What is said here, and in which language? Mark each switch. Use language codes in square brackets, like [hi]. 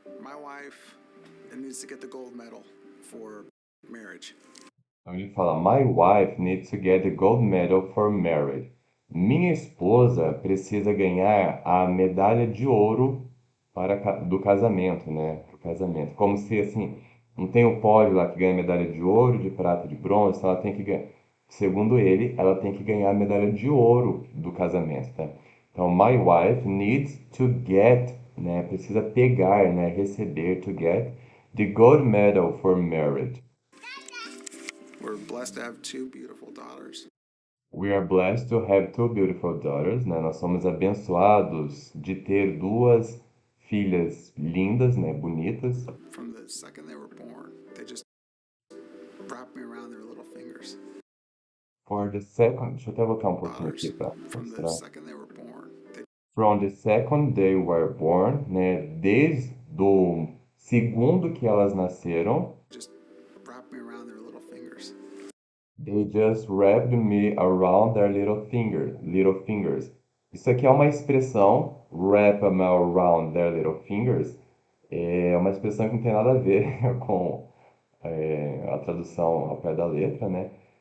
[en] My wife needs to get the gold medal for marriage. [pt] Então ele fala: [en] My wife needs to get the gold medal for marriage. [pt] Minha esposa precisa ganhar a medalha de ouro do casamento, né? Pro casamento. Como se assim, não tem o pódio lá que ganha medalha de ouro, de prata, de bronze, então ela tem que ganhar. Segundo ele, ela tem que ganhar a medalha de ouro do casamento, tá? Então, [en] my wife needs to get, [pt] né? Precisa pegar, né? Receber, [en] to get the gold medal for marriage. We're blessed to have two beautiful daughters. We are blessed to have two beautiful daughters, né? [pt] Nós somos abençoados de ter duas filhas lindas, né? Bonitas. [en] From the second they were born, they just wrapped me around their little fingers. For the second, [pt] deixa eu até voltar um pouquinho [en] Daughters, [pt] aqui para [en] from the [pt] mostrar. [en] second they were born, they From the second they were born, né? [pt] Desde o segundo que elas nasceram, [en] just wrapped me around their little fingers. they just wrapped me around their little fingers. [pt] Isso aqui é uma expressão, [en] wrap me around their little fingers, [pt] é uma expressão que não tem nada a ver com a tradução ao pé da letra, né?